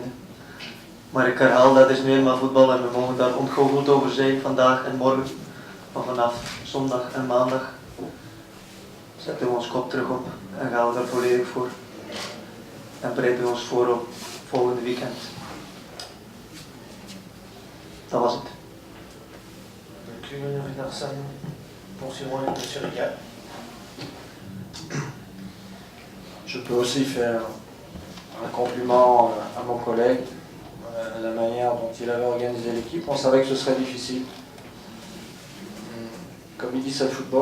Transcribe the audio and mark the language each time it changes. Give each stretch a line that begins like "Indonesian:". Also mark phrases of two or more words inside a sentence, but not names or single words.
Dutch: Maar ik herhaal, dat is nu eenmaal voetbal en we mogen daar ontgoocheld over zijn vandaag en morgen. Maar vanaf zondag en maandag zetten we ons kop terug op en gaan we daar volledig voor. En bereiden we ons voor op volgende weekend. Dat was het.
French: Donc Richardson, poursuivons avec M. Riga. Je peux aussi faire un compliment à mon collègue, la manière dont il avait organisé l'équipe. On savait que ce serait difficile. Comme il dit, c'est le football.